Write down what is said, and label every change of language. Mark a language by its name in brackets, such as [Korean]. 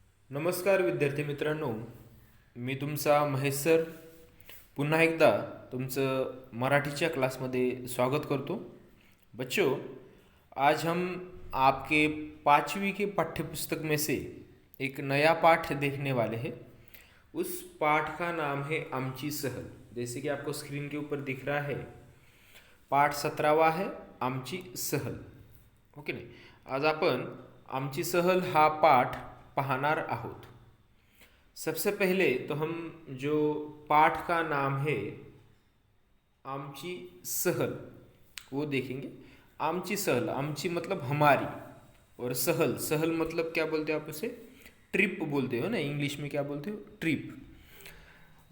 [Marathi] नमस्कार विद्यार्थी मित्रांनो, मी तुमचा महेश सर पुन्हा एकदा तुमचं मराठीच्या क्लासमध्ये स्वागत करतो। [Hindi] बच्चों, आज हम आपके 5वीं के पाठ्यपुस्तक में से एक नया पाठ देखने वाले हैं। उस पाठ का नाम है आमची सहल। जैसे कि आपको स्क्रीन के ऊपर दिख रहा है, पाठ 17वा है आमची सहल। [Marathi] ओके नाही, आज आपण आमची सहल हा पाठ पाहणार आहोत। [Hindi] सबसे पहले तो हम जो पाठ का नाम है आमची सहल वो देखेंगे। आमची सहल, आमची मतलब हमारी, और सहल, सहल मतलब क्या बोलते हो आप उसे? ट्रिप बोलते हो ना, इंग्लिश में क्या बोलते हो? ट्रिप।